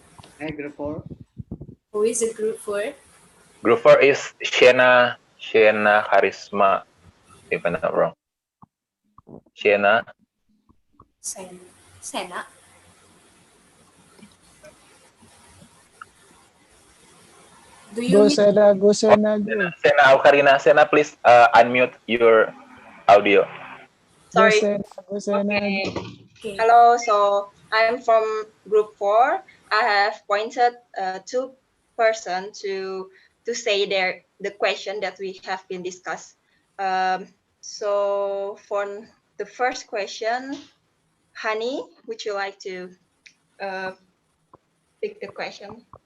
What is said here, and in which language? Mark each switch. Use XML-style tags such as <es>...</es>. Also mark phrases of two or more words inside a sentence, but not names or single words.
<en>Who is it, group 4? Group 4 is Shena Charisma, if I'm not wrong. Shena. Sena. Do you Go mean Sena, go Sena, go. Sena Aukarina. Sena, please unmute your audio. Go Sorry. Sena, go Sena, Okay. go. okay? Hello. So I'm from group 4. I have pointed two person to say the question that we have been discussed. So for the first question, Honey, would you like to pick the question?</en>